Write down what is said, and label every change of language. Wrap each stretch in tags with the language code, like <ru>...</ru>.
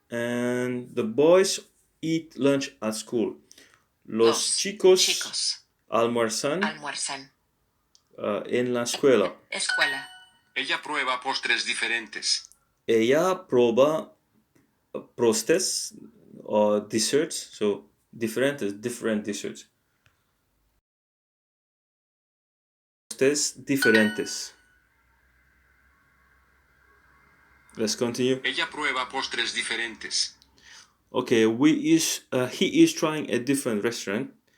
<en>And the boys eat lunch at school.</en> <es>Los chicos almuerzan en la escuela. Ella prueba postres diferentes. Ella prueba postres</es> <en>or desserts. So different desserts.</en> <es>Postres diferentes.</es> <en>Let's continue.</en> <es>Ella prueba postres diferentes.</es> <en>Okay, he is trying a different restaurant.</en>